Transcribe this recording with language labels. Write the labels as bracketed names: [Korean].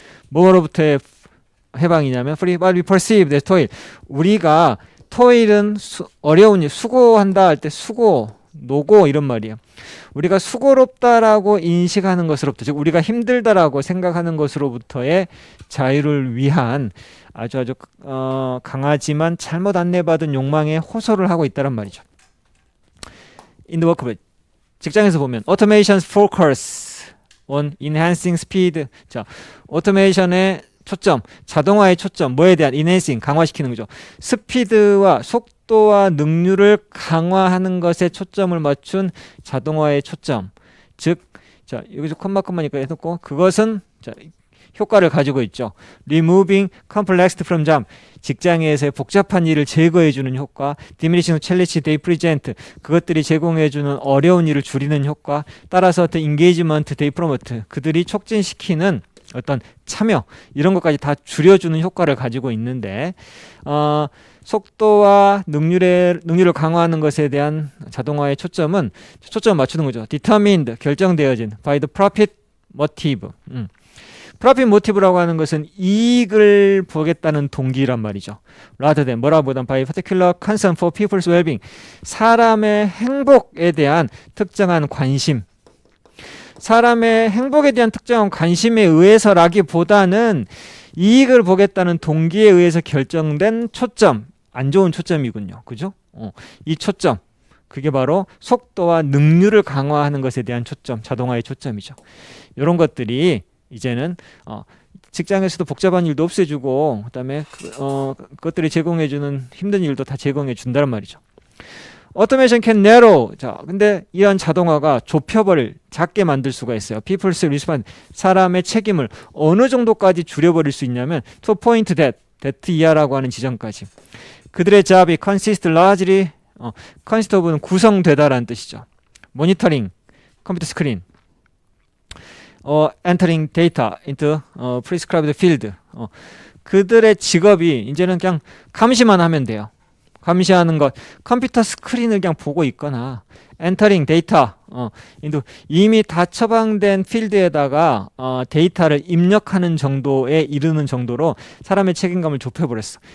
[Korean] 뭐로부터의 해방이냐면 [English] free but we perceive that toil. [Korean] 우리가 토일은 어려운 일, 수고한다 할 때 노고 이런 말이에요. 우리가 수고롭다라고 인식하는 것으로부터, 즉 우리가 힘들다라고 생각하는 것으로부터의 자유를 위한 아주 강하지만 잘못 안내받은 욕망에 호소를 하고 있다란 말이죠. [English] In the workplace, [Korean] 직장에서 보면 [English] automation's focus on enhancing speed. [Korean] 자, 오토메이션의 초점, 자동화의 초점, 뭐에 대한 enhancing, 강화시키는 거죠. 스피드와 속도와 능률을 강화하는 것에 초점을 맞춘 자동화의 초점. 즉, 자, 여기서 콤마니까 해놓고 그것은 자, 효과를 가지고 있죠. [English] Removing complex from job. [Korean] 직장에서의 복잡한 일을 제거해주는 효과. [English] Diminishing challenge they present. [Korean] 그것들이 제공해주는 어려운 일을 줄이는 효과. 따라서 [English] the engagement they promote. [Korean] 그들이 촉진시키는 어떤 참여 이런 것까지 다 줄여주는 효과를 가지고 있는데 속도와 능률을 강화하는 것에 대한 자동화의 초점을 맞추는 거죠. [English] Determined, [Korean] 결정되어진 [English] by the profit motive. [Korean] profit motive라고 하는 것은 이익을 보겠다는 동기란 말이죠. [English] rather than [Korean] 뭐라보단 [English] by particular concern for people's well-being. [Korean] 사람의 행복에 대한 특정한 관심. 사람의 행복에 대한 특정한 관심에 의해서라기보다는 이익을 보겠다는 동기에 의해서 결정된 초점, 안 좋은 초점이군요. 그죠? 이 초점, 그게 바로 속도와 능률을 강화하는 것에 대한 초점, 자동화의 초점이죠. 이런 것들이 이제는 직장에서도 복잡한 일도 없애주고 그다음에 그것들이 제공해주는 힘든 일도 다 제공해 준다는 말이죠. [English] Automation can narrow. [Korean] 자, 근데 이런 자동화가 좁혀버릴, 작게 만들 수가 있어요. [English] People's response. [Korean] 사람의 책임을 어느 정도까지 줄여버릴 수 있냐면 [English] to a point that [Korean] 이하라고 하는 지점까지. 그들의 잡이 [English] consist largely, [Korean] consist of는 구성되다라는 뜻이죠. [English] 모니터링, 컴퓨터 스크린, entering data into prescribed field. [Korean] 그들의 직업이 이제는 그냥 감시만 하면 돼요. 감시하는 것, 컴퓨터 스크린을 그냥 보고 있거나 엔터링 데이터, 이미 다 처방된 필드에다가 데이터를 입력하는 정도에 이르는 정도로 사람의 책임감을 좁혀버렸어.